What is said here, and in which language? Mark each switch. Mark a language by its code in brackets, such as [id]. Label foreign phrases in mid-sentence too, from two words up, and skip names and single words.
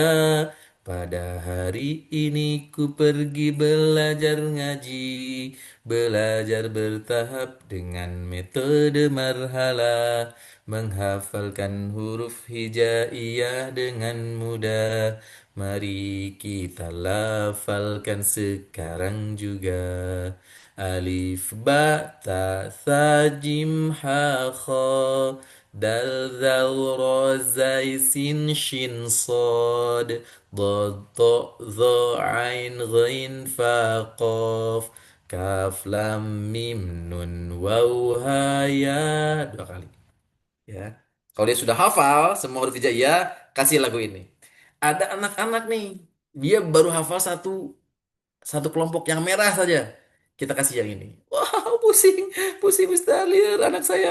[id] Pada hari ini ku pergi belajar ngaji. Belajar bertahap dengan metode marhalah. Menghafalkan huruf hijaiyah dengan mudah. Mari kita lafalkan sekarang juga. [ar] ألف باء تاء ثاء جيم حاء خاء دال ذال راء زاي سين شين صاد ضاد طاء ظا عين غين فا قاف كاف لام ميم نون واو هاء ياء, [id] dua kali ya. Kalau dia sudah hafal semua huruf hijaiyah, kasih lagu ini. Ada anak-anak nih, dia baru hafal satu satu kelompok yang merah saja. Kita kasih yang ini. Wow, pusing, pusing Mister anak saya.